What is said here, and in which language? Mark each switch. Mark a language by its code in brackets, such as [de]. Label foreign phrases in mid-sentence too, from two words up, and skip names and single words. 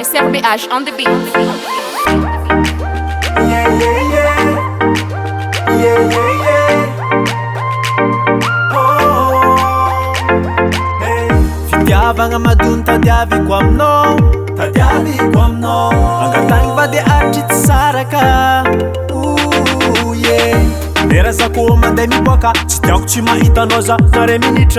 [en] SRBH on the beat. Yeah, yeah, yeah. Yeah, yeah, yeah. Oh, hey. [mg] Fitiavagna madony tadiaviko aminao, tadiaviko aminao. Angatagny vady aritry tsy saraka. [en] Yeah. [mg] Lera zako mandeha miboaka, tsy tiako tsy mahitanao za nare minitra.